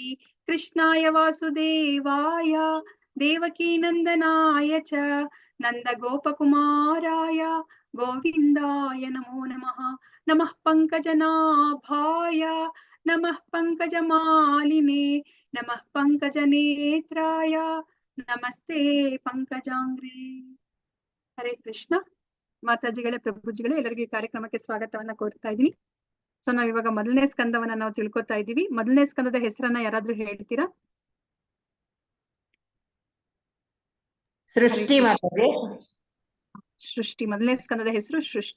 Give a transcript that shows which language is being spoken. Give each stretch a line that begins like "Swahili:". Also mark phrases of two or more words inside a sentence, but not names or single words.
Sanskrit: कृष्णाय वासुदेवाय देवकी नन्दनाय च नन्दगोपकुमाराय गोविन्दाय नमो नमः। नमः पंकजनाभाय नमः पंकजमालिने नमः पंकजनेत्राय नमस्ते पंकजांग्रे।
Kannada: ಹರೇ ಕೃಷ್ಣ ಮಾತಾಜಿಗಳೇ, ಪ್ರಭುಜಿಗಳೇ, ಎಲ್ಲರಿಗೂ ಈ ಕಾರ್ಯಕ್ರಮಕ್ಕೆ ಸ್ವಾಗತವನ್ನ ಕೋರ್ತಾ ಇದ್ದೀನಿ. ಸೊ ನಾವ್ ಇವಾಗ ಮೊದಲನೇ ಸ್ಕಂದವನ್ನ ನಾವು ತಿಳ್ಕೊತಾ ಇದ್ದೀವಿ. ಮೊದಲನೇ ಸ್ಕಂದದ ಹೆಸರನ್ನ ಯಾರಾದ್ರೂ ಹೇಳ್ತೀರಾ? ಸೃಷ್ಟಿ ಮಾತಾಡಿ. ಸೃಷ್ಟಿ. ಮೊದಲನೇ ಸ್ಕಂದದ ಹೆಸರು ಸೃಷ್ಟಿ.